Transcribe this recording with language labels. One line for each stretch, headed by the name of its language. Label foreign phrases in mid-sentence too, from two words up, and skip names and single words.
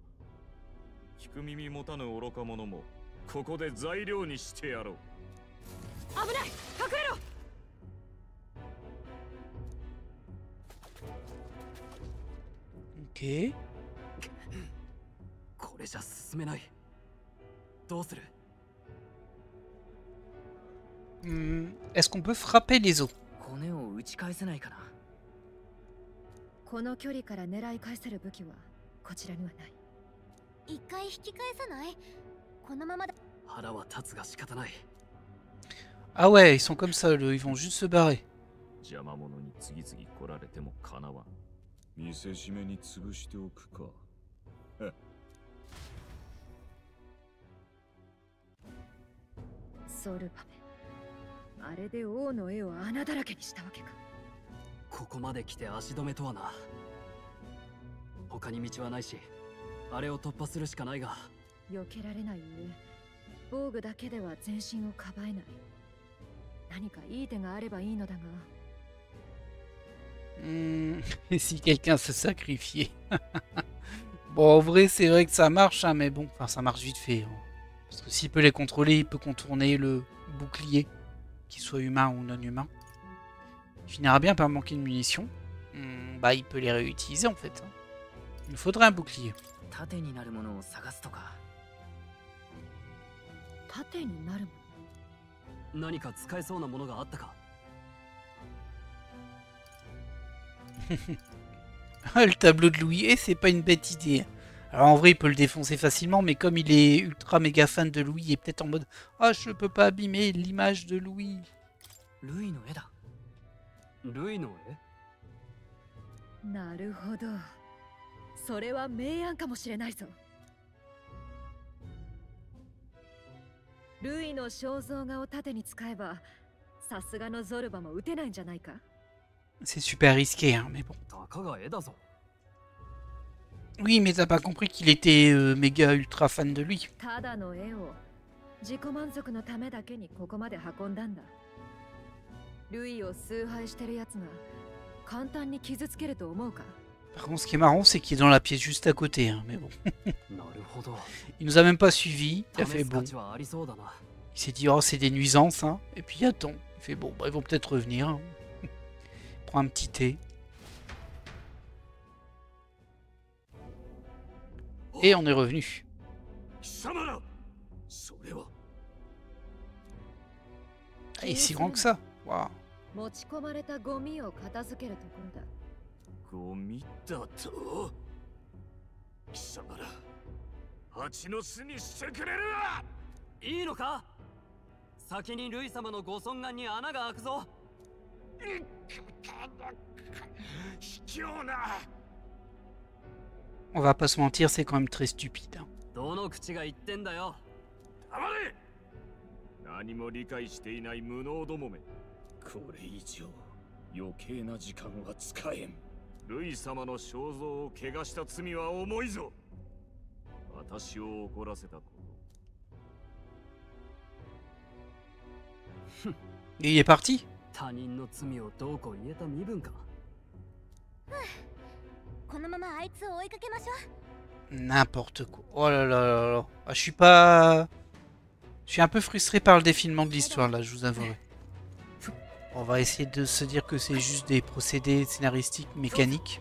Japanese: 聞く耳持たぬ愚か者もここで材料にしてやろう。危ない、隠れろ。 Ok. これじゃ進めない。どうする？
French: Est-ce qu'on peut frapper les os?
Japanese: 骨を打ち返せないかな。この距離から狙い返せる武器はこちらにはない。一回引き返さない？このままだ。腹は立つが仕方ない。
French: Ah ouais, ils sont comme ça, ils vont juste se barrer.
Japanese: 邪魔者に次々来られてもかなわん。見せしめに潰しておくか。ソルバメ、あれで王の絵を穴だらけにしたわけか。ここまで来て足止めとはな。他に道はないし、あれを突破するしかないが。避けられない上、防具だけでは全身をかばえない。何かいい手があればいいのだが。
French: Et si quelqu'un se sacrifiait? Bon, en vrai, c'est vrai que ça marche, hein, mais bon, enfin, ça marche vite fait. Hein. Parce que s'il peut les contrôler, il peut contourner le bouclier, qu'il soit humain ou non humain. Il finira bien par manquer de munitions. Bah, il peut les réutiliser en fait. Hein. Il nous faudrait un bouclier.
Japanese: 盾になるものを探すとか。盾になるもの。何か使えそうなものがあったか。
French: Ah, le tableau de Louis, c'est pas une bête idée. Alors en vrai, il peut le défoncer facilement, mais comme il est ultra méga fan de Louis, il est peut-être en mode ah, je peux pas abîmer l'image de Louis.
Japanese: ルイの絵だ。ルイの絵？なるほど。それは明暗かもしれないぞ。ルイの肖像画を盾に使えば、さすがのゾルバも撃てないんじゃないか。
French: C'est super risqué, hein, mais bon.
Japanese: たかが絵だぞ。
French: Oui, mais t'as pas compris qu'il était méga ultra fan de lui.
Japanese: ただの絵を自己満足のためだけにここまで運んだんだ。ルイを崇拝してるやつが簡単に傷つけると思うか。
French: Par contre, ce qui est marrant, c'est qu'il est dans la pièce juste à côté, hein, mais bon.
Japanese: なるほど。
French: Il nous a même pas suivi, il a
Japanese: 試
French: fait
Japanese: す
French: bon.
Japanese: 価値はありそうだな。
French: Il s'est dit, oh, c'est des nuisances, hein, et puis il attend. Il fait bon, bah, ils vont peut-être revenir. Hein. Il prend un petit thé. Et on est revenu.
Japanese: 貴様ら、それは。
French: Ah, il est si grand que ça. Waouh.
Japanese: 持ち込まれたゴミを片付けるところだ。ゴミだと？貴様ら、蜂の巣にしてくれるわ！いいのか？先にルイ様のご尊願に穴が開くぞ。卑怯な。
French: On va pas se mentir, c'est quand même très stupide. Hein.
Japanese: どの口が言ってんだよ。黙れ！何も理解していない無能どもめ。これ以上余計な時間は使えん。ルイ様の肖像を汚した罪は重いぞ。私を怒らせたこと。
French: Et il est parti.
Japanese: 他人の罪をどうこう言えた身分か。このままあいつを追いかけましょ
French: N'importe quoi. Oh là là là là. Ah, je suis pas... Je suis un peu frustré par le défilement de l'histoire, là, je vous avouerai. On va essayer de se dire que c'est juste des procédés scénaristiques, mécaniques.